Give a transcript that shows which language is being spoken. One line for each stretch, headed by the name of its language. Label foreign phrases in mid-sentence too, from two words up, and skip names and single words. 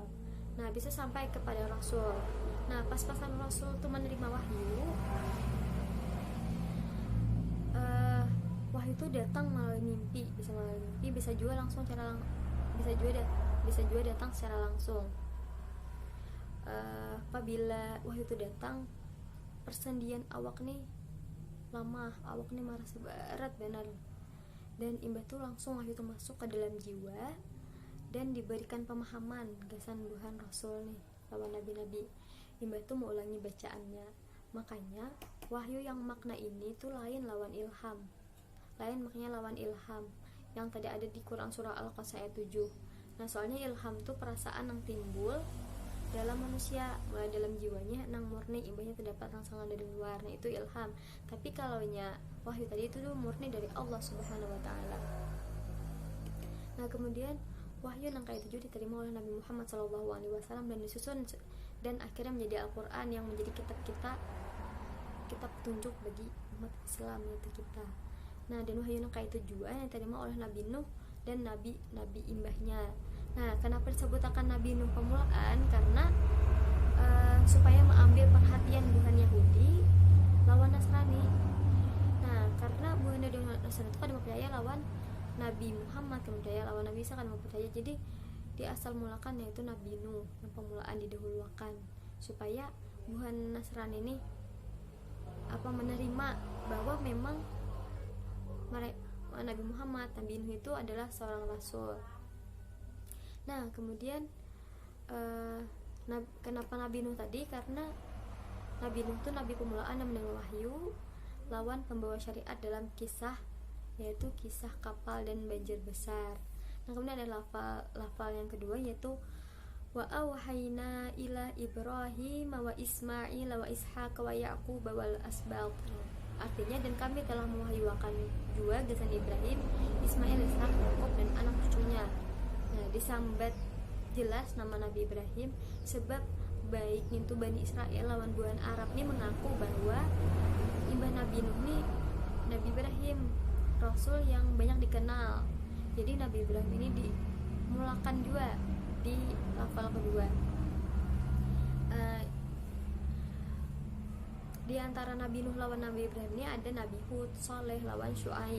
Banjar: Nah, bisa sampai kepada rasul. Nah, pas-pasan rasul itu menerima wahyu, wahyu itu datang melalui mimpi, bisa juga langsung bisa juga datang secara langsung. apabila wahyu itu datang, persendian awak nih lama, awak nih marah seberat benar, dan imbah tuh langsung wahyu itu masuk ke dalam jiwa dan diberikan pemahaman gasan buhan Rasul nih lawan nabi-nabi. Imbah tuh mengulangi bacaannya. Makanya wahyu yang makna ini tuh lain lawan ilham, lain maknanya lawan ilham yang tadi ada di Quran surah Al-Qasas ayat 7. Nah soalnya ilham tuh perasaan yang timbul dalam manusia, mulai dalam jiwanya nang murni, imbahnya terdapat rangsangan dari luar. Nah itu ilham. Tapi kalau nya wahyu tadi itu tuh murni dari Allah
Arabic: سبحانه وتعالى.
Banjar: Nah kemudian wahyu nang kayak 7 diterima oleh Nabi Muhammad SAW dan disusun dan akhirnya menjadi Al-Quran yang menjadi kitab petunjuk bagi umat Islam yaitu kita. Nah dan wahyu nang kayak 7 yang diterima oleh Nabi Nuh dan nabi imbahnya. Nah kenapa disebutkan Nabi Nuh pemulaan? Karena supaya mengambil perhatian buhan Yahudi lawan Nasrani. Nah karena buhan Nasrani itu kan mempercaya lawan Nabi Muhammad, kemudian lawan Nabi Isa kan mempercaya. Jadi di asal mulakan yaitu Nabi Nuh yang pemulaan didahulukan, supaya buhan Nasrani ini menerima bahwa memang Nabi Muhammad, Nabi Nuh itu adalah seorang rasul. Nah kemudian kenapa Nabi Nuh tadi? Karena Nabi Nuh itu nabi pemulaan yang mendengar wahyu lawan pembawa syariat dalam kisah, yaitu kisah kapal dan banjir besar. Nah kemudian ada lafal yang kedua yaitu
Arabic: وأوحينا إلى إبراهيم وإسماعيل وإسحاق ويعقوب والأسباط.
Banjar: Artinya dan kami telah mewahyukan juga gasan Ibrahim, Ismail, Ishaq, Yaqub dan anak cucunya. Nah disambat jelas nama Nabi Ibrahim sebab baik itu Bani Israel lawan buhan Arab ini mengaku bahwa imbah Nabi Nuh ini Nabi Ibrahim Rasul yang banyak dikenal. Jadi Nabi Ibrahim ini dimulakan juga di lafal kedua. Di antara Nabi Nuh lawan Nabi Ibrahim ini ada Nabi Hud, Saleh lawan Syuaib.